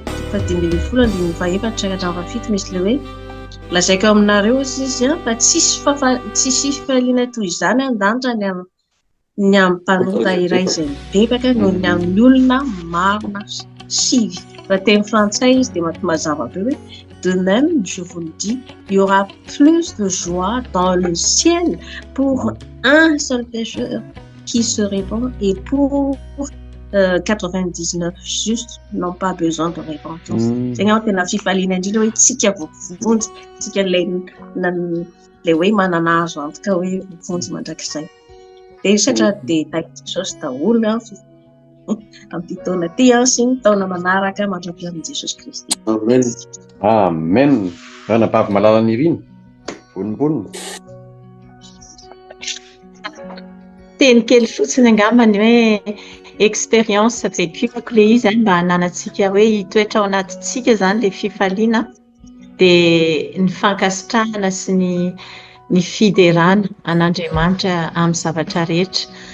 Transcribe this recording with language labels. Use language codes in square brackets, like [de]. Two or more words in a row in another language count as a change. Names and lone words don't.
[mg] 10:17 misy ilay hoe lazaiko aminareo izy fa tsisy fifaliana toy izany an-danitra ny amin'ny mpanota iray izay mibebaka noho ny amin'ny olona marina sivy. Raha teny frantsay izy dia mazava be hoe [fr] de même, je vous le dis, il y aura plus de joie dans le ciel pour un seul pécheur qui se répand et pour 99 justes n'ont pas besoin de repentance. C'est quand on a [mg] fifaliana indrindra hoe tsika vovonjy, tsika ilay hoe mananazo [fr] en tout cas [mg] hoe vovonjy mandrakizay. Dia satra dia taika Jesosy daholo amin'ny taona ty sy ny taona manaraka mandrampi amin'i Jesosy Kristy. Amen. Amen. Ranabavy malala niriny vonibonina. Teny kely fotsiny angambany hoe [fr] expérience vécue [mg] le izy mba hananantsika hoe hitoetra ao anatintsika zany le fifaliana dia ny fankasitrahana sy ny fiderana an'Andriamanitra amin'ny zavatra rehetra.